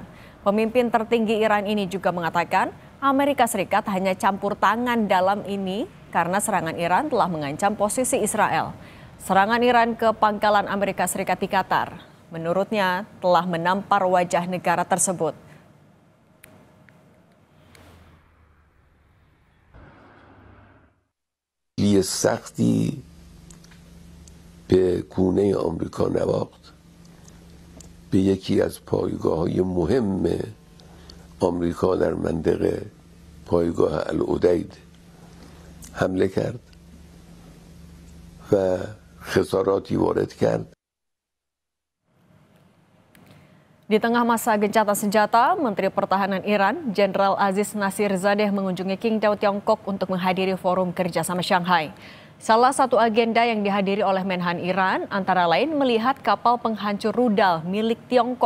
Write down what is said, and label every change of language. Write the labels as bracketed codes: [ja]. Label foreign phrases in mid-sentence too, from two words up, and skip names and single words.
[id] Pemimpin tertinggi Iran ini juga mengatakan Amerika Serikat hanya campur tangan dalam ini karena serangan Iran telah mengancam posisi Israel. Serangan Iran ke pangkalan Amerika Serikat di Qatar, menurutnya telah menampar wajah negara tersebut. [fa] سختی به گونه آمریکا نواخت به یکی از پایگاه‌های مهم آمریکا در منطقه پایگاه العدید حمله کرد و خساراتی وارد کرد. [id] Di tengah masa gencatan senjata, Menteri Pertahanan Iran, Jenderal Aziz Nasirzadeh mengunjungi Qingdao, Tiongkok untuk menghadiri forum kerjasama Shanghai. Salah satu agenda yang dihadiri oleh Menhan Iran antara lain melihat kapal penghancur rudal milik Tiongkok.